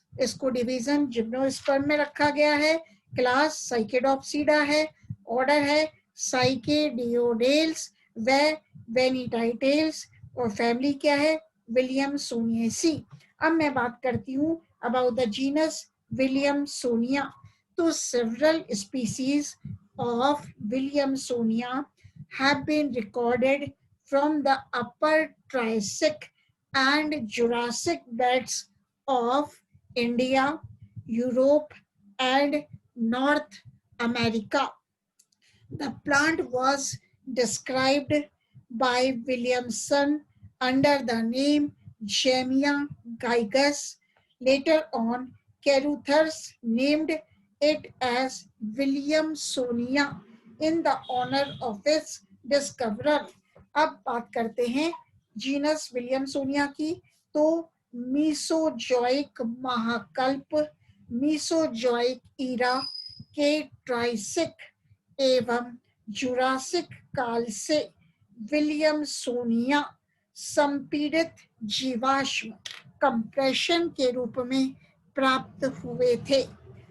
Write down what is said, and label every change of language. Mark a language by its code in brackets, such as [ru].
[hi] इसको division gymnosperm में रखा गया है। क्लास साइकेडोप्सीडा है। ऑर्डर है साइकेडियोडेल्स व वेनिटाइटेल्स। और फैमिली क्या है? विलियम सोनियेसी। अब मैं बात करती हूँ [en] about the genus [hi] William Sonia. [en] तो several species of William Sonia have been recorded from the upper Triassic and Jurassic beds of India, Europe, and North America. The plant was described by Williamson under the name Jamia gigas. Later on, Caruthers named it as Williamsonia in the honor of its discoverer. [hi] अब बात करते हैं genus विलियमसोनिया की। तो Mesozoic महाकल्प, Mesozoic Ira के Triassic एवं Jurassic काल से विलियमसोनिया संपीड़ित जीवाश्म कंप्रेशन के रूप में प्राप्त हुए थे।